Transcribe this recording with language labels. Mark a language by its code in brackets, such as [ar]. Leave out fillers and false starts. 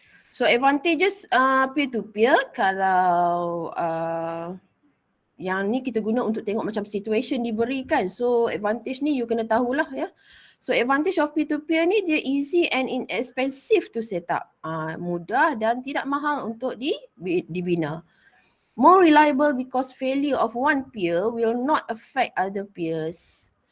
[ms] So advantages peer-to-peer kalau yang ni kita guna untuk tengok macam situation diberikan. So advantage ni you kena tahulah ya. [en] So advantage of peer-to-peer [ms] ni dia [en] easy and inexpensive to set up. [ms] Mudah dan tidak mahal untuk dibina. [en] More reliable because failure of one peer will not affect other peers.